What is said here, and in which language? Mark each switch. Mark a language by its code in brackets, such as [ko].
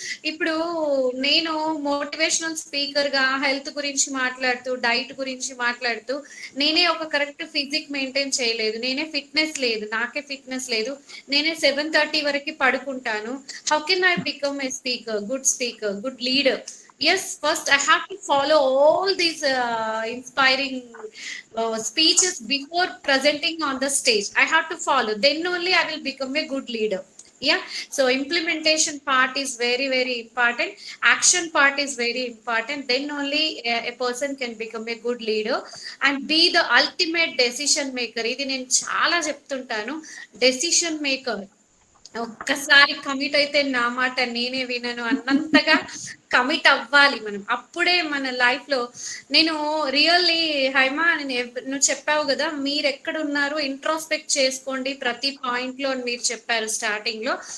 [te] ఇప్పుడు నేను motivational speaker గా హెల్త్ గురించి మాట్లాడుతూ, డైట్ గురించి మాట్లాడుతూ, నేనే ఒక కరెక్ట్ ఫిజిక్ మెయింటైన్ చేయలేదు, నేనే ఫిట్నెస్ లేదు, నాకే ఫిట్నెస్ లేదు, నేనే 7:30 వరకు పడుకుంటాను. [en] How can I become a speaker, good leader? Yes, first I have to follow all these inspiring speeches before presenting on the stage. I have to follow, then only I will become a good leader. Yeah, so implementation part is very very important, action part is very important, then only a person can become a good leader and be the ultimate decision maker. [te] ఇది నేను చాలా చెప్తుంటాను, decision maker. ఒక్కసారి commit అయితే నా మాట నేనే వినను అన్నంతగా కమిట్ అవ్వాలి మనం. అప్పుడే మన లైఫ్ లో నేను రియల్లీ హైమా నువ్వు చెప్పావు కదా మీరు ఎక్కడ ఉన్నారు ఇంట్రోస్పెక్ట్ చేసుకోండి ప్రతి పాయింట్ లో అని మీరు చెప్పారు స్టార్టింగ్ లో.